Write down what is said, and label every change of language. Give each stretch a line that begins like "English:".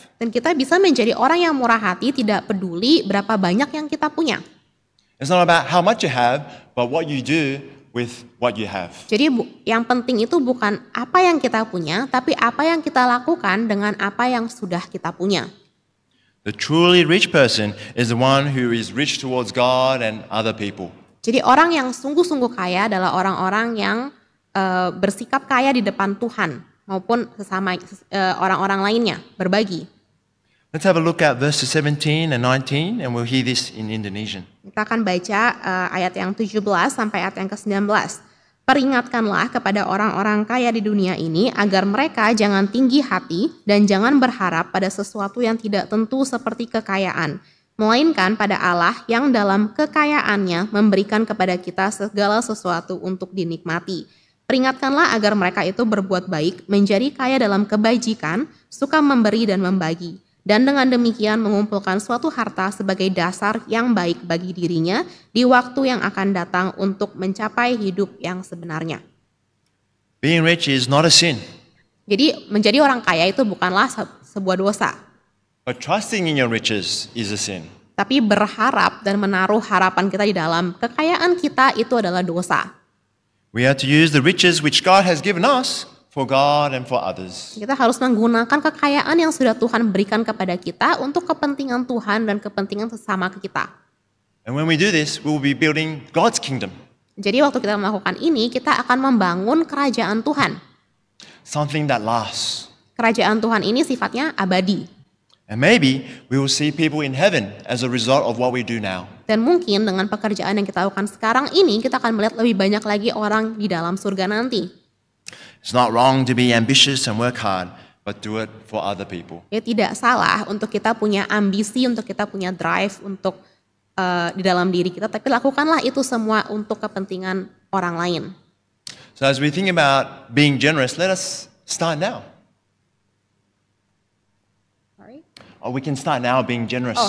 Indonesian: Dan kita bisa menjadi orang yang murah hati tidak peduli berapa banyak yang kita punya.
English: It's not about how much you have, but what you do with what you have.
Indonesian: Jadi yang penting itu bukan apa yang kita punya, tapi apa yang kita lakukan dengan apa yang sudah kita punya.
English: The truly rich person is the one who is rich towards God and other people.
Indonesian: Jadi orang yang sungguh-sungguh kaya adalah orang-orang yang bersikap kaya di depan Tuhan maupun sesama orang-orang lainnya, berbagi.
English: Let's have a look at verses 17 and 19 and we'll hear this in Indonesian.
Indonesian: Kita akan baca ayat yang 17 sampai ayat yang ke-19. Peringatkanlah kepada orang-orang kaya di dunia ini agar mereka jangan tinggi hati dan jangan berharap pada sesuatu yang tidak tentu seperti kekayaan, melainkan pada Allah yang dalam kekayaannya memberikan kepada kita segala sesuatu untuk dinikmati. Peringatkanlah agar mereka itu berbuat baik, menjadi kaya dalam kebajikan, suka memberi dan membagi. Dan dengan demikian mengumpulkan suatu harta sebagai dasar yang baik bagi dirinya di waktu yang akan datang untuk mencapai hidup yang sebenarnya.
English: Being rich is not a sin,
Indonesian: Jadi menjadi orang kaya itu bukanlah sebuah dosa.
English: but trusting in your riches is a sin.
Indonesian: Tapi berharap dan menaruh harapan kita di dalam kekayaan kita itu adalah dosa.
English: We have to use the riches which God has given us for God and for others.
Indonesian: Kita harus menggunakan kekayaan yang sudah Tuhan berikan kepada kita untuk kepentingan Tuhan dan kepentingan sesama kita.
English: And when we do this, we will be building God's kingdom,
Indonesian: Jadi waktu kita melakukan ini, kita akan membangun kerajaan Tuhan.
English: something that lasts.
Indonesian: Kerajaan Tuhan ini sifatnya abadi.
English: And maybe we will see people in heaven as a result of what we do now.
Indonesian: Dan mungkin dengan pekerjaan yang kita lakukan sekarang ini, kita akan melihat lebih banyak lagi orang di dalam surga nanti.
English: It's not wrong to be ambitious and work hard, but do it for other people.
Indonesian: Ya tidak salah untuk kita punya ambisi, untuk kita punya drive untuk di dalam diri kita, tapi lakukanlah itu semua untuk kepentingan orang lain.
English: So as we think about being generous, let us start now. Or we can start now being generous.